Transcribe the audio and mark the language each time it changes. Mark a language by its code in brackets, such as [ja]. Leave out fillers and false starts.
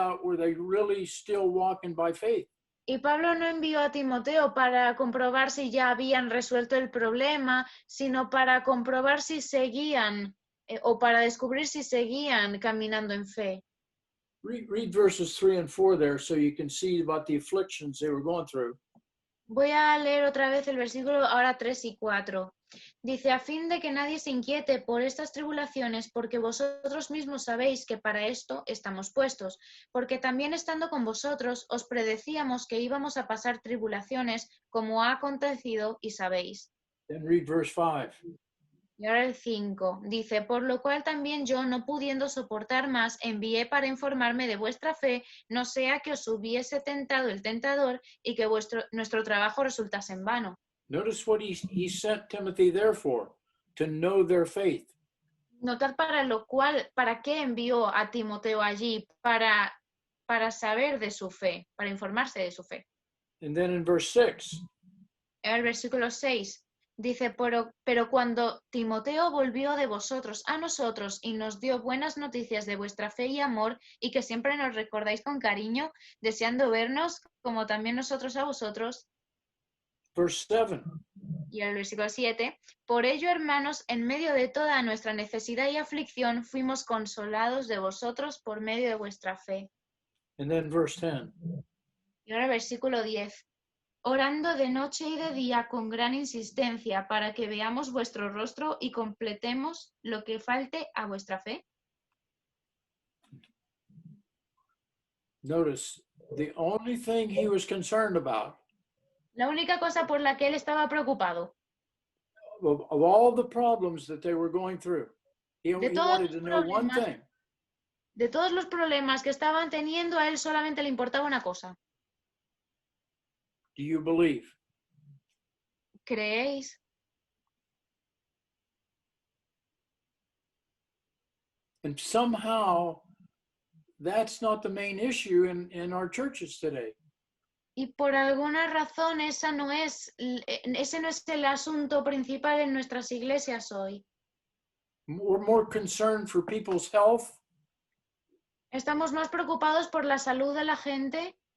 [en] out, were they really still walking by faith? [es] y Pablo no envió a Timoteo para comprobar si ya habían resuelto el problema, sino para comprobar si seguían o para descubrir si seguían caminando en fe. [en] Read verses 3 and 4 there so you can see about the afflictions they were going through. [es] Voy a leer otra vez el versículo ahora 3 y 4. Dice, a fin de que nadie se inquiete por estas tribulaciones, porque vosotros mismos sabéis que para esto estamos puestos, porque también estando con vosotros os predecíamos que íbamos a pasar tribulaciones, como ha acontecido y sabéis. [en] Then read verse 5. [es] Y ahora el 5 dice, por lo cual también yo, no pudiendo soportar más, envié para informarme de vuestra fe, no sea que os hubiese tentado el tentador y que nuestro trabajo resultase en vano. [en] Notice what he sent Timothy there for, to know their faith. [es] Notad para qué envió a Timoteo allí, para saber de su fe, para informarse de su fe. [en] And then in verse 6, [es] El versículo 6 dice, pero cuando Timoteo volvió de vosotros a nosotros y nos dio buenas noticias de vuestra fe y amor, y que siempre nos recordáis con cariño, deseando vernos, como también nosotros a vosotros. [en] verse 7. [es] Y el versículo 7, por ello, hermanos, en medio de toda nuestra necesidad y aflicción, fuimos consolados de vosotros por medio de vuestra fe. [en] And then verse 10. [es] Y ahora el versículo 10, orando de noche y de día con gran insistencia para que veamos vuestro rostro y completemos lo que falte a vuestra fe. [en] Notice the only thing he was concerned about, [es] La única cosa por la que él estaba preocupado, [en] of all the problems that they were going through, he [es] todos [en] wanted to know one [es] problemas, [en] thing. [es] de todos los problemas que estaban teniendo, a él solamente le importaba una cosa. [en] Do you believe? [es] ¿Creéis? [en] And somehow that's not the main issue in our churches today. [es] Y por alguna razón ese no es el asunto principal en nuestras iglesias hoy. [en] We're more concerned for people's health, [es] Estamos más preocupados por la salud de la gente,